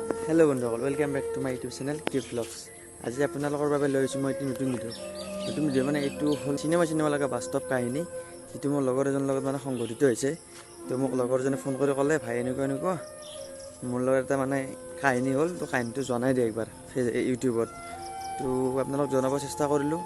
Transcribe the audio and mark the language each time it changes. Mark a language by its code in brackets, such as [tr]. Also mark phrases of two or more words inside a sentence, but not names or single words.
[en] hello বন্ধুসকল, welcome back to my YouTube channel Kid Vlogs। [as] आज আপোনালোকৰ বাবে লৈ আহিছোঁ মই নতুন ভিডিঅ' মানে এইটো হ'ল চিনেমা লগা বাস্তৱ কাহিনী, যিটো মোৰ লগৰ এজনৰ লগত মানে সংঘটিত হৈছে। তো মোক লগৰজনে ফোন কৰি ক'লে, ভাই এনেকুৱা মোৰ লগত এটা মানে কাহিনী হ'ল, তো কাহিনীটো জনাই দিয়ে একবাৰ ইউটিউবত। তো আপোনালোক জনাব চেষ্টা কৰিলোঁ।